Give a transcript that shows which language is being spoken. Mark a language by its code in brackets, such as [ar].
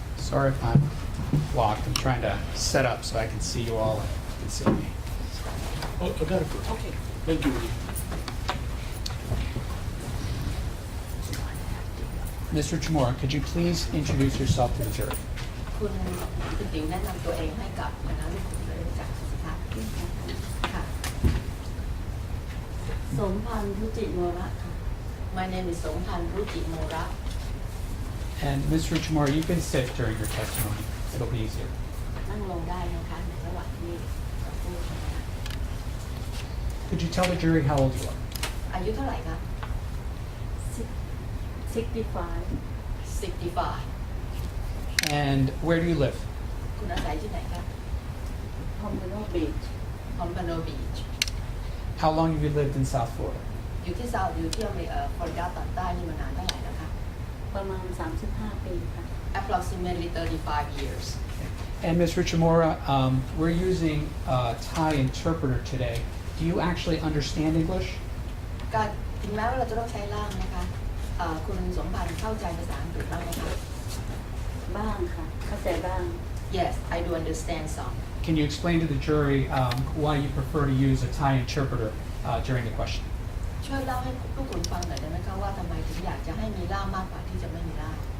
[en] Sorry if I'm blocked. I'm trying to set up so I can see you all and you can see me. Oh, I got it first. Okay. Thank you. Mr. Ruchimora, could you please introduce yourself to the jury? [th] คุณติ๋วแนะนำตัวเองให้กับคณะลูกคุณเลยจากสุภาพค่ะ สมพันธ์รุจิโมระค่ะ [en] My name is [th] สมพันธ์รุจิโมระ [en] And Ms. Ruchimora, you can sit during your testimony. It'll be easier. [th] นั่งลงได้นะคะในระหว่างที่จะพูดนะคะ [en] Could you tell the jury how old you are? [th] อายุเท่าไหร่คะ 65 [en] 65 And where do you live? [th] คุณอาศัยที่ไหนคะ [en] Pompano Beach [th] คอมพาโนบีช [en] How long have you lived in South Florida? [th] อยู่ที่ฟลอริดาตอนใต้นี่มานานเท่าไหร่แล้วคะ ประมาณ35 ปีค่ะ [en] approximately 35 years And Ms. Ruchimora, we're using a Thai interpreter today. Do you actually understand English? [th] การถึงแม้ว่าเราจะต้องใช้ล่ามนะคะคุณสมพันธ์เข้าใจภาษาอังกฤษบ้างไหมคะ บ้างค่ะ เข้าใจบ้าง [en] Yes I do understand some Can you explain to the jury why you prefer to use a Thai interpreter during the question? [th] ช่วยเล่าให้ผู้คุณฟังหน่อยได้ไหมคะว่าทำไมถึงอยากจะให้มีล่ามมากกว่าที่จะไม่มีล่าม